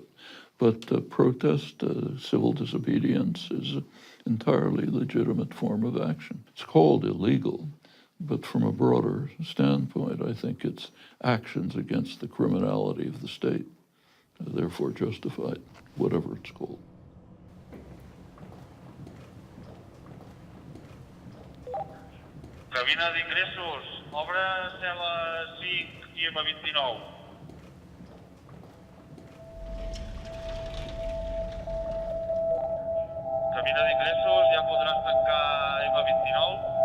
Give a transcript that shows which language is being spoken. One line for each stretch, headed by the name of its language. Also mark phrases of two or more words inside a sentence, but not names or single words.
English: But protest, civil disobedience is an entirely legitimate form of action. It's called illegal, but from a broader standpoint, I think it's actions against the criminality of the state. Therefore justified, whatever it's called.
Catalan: Cabina d'ingressos, obre cel·la 5 i M29. Cabina d'ingressos, ja podràs tancar M29.